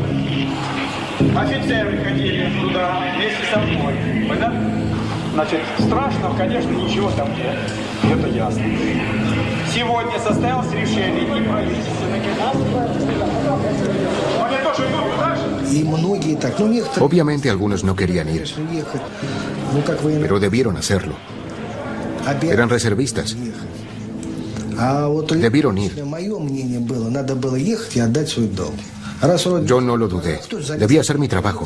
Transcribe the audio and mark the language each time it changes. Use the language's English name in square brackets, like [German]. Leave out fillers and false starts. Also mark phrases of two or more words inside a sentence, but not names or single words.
[Russian] Офицеры ходили туда вместе со мной. Понятно? Значит, страшно, конечно, ничего там нет. Это ясно. Сегодня состоялось решение и правительственных. Они тоже идут туда же? [Spanish] Obviamente algunos no querían ir, pero debieron hacerlo. Eran reservistas. Debieron ir. Yo no lo dudé. Debía hacer mi trabajo.